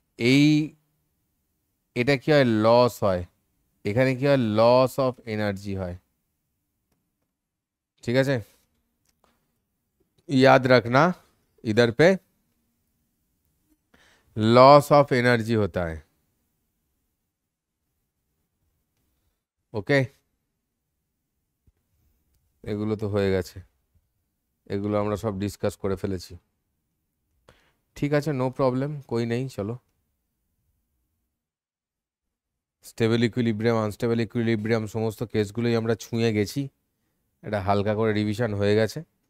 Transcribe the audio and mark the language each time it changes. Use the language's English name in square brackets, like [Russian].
[Bangla] এই এটা কি হয়? লস হয়। এখানে কি হয়? লস অফ এনার্জি হয়। ঠিক আছে, [Hindi] याद रखना इधर पे लॉस ऑफ एनर्जी होता है। [Bangla] ওকে, এগুলো তো হয়ে গেছে, এগুলো আমরা সব ডিসকাস করে ফেলেছি। ঠিক আছে, নো প্রবলেম, কই নেই, চলো। স্টেবল ইকুইলিব্রিয়াম, আনস্টেবল ইকুইলিব্রিয়াম সমস্ত কেসগুলোই আমরা ছুঁয়ে গেছি, এটা হালকা করে রিভিশন হয়ে গেছে।